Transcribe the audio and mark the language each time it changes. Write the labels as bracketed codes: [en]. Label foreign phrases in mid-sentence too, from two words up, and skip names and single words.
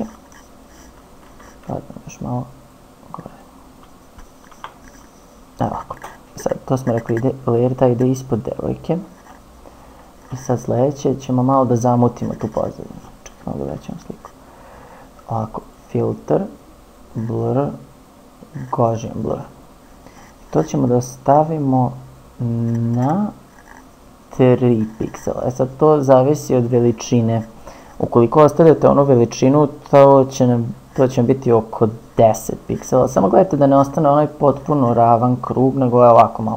[sr] Hladno još malo gore. Evo ovako. Sad, to smo rekli, layer taj ide ispod devojke. I sad sljedeće ćemo malo da zamutimo tu pozadinu. Čekaj, malo da većemo sliku. Ovako, [en] filter, blur, Gaussian blur. [sr] To ćemo da stavimo na 3 piksela. Sad to zavisi od veličine. Ukoliko ostavljate onu veličinu, to će biti oko 10 piksela. Samo gledajte da ne ostane onaj potpuno ravan krug, nego je ovako malo.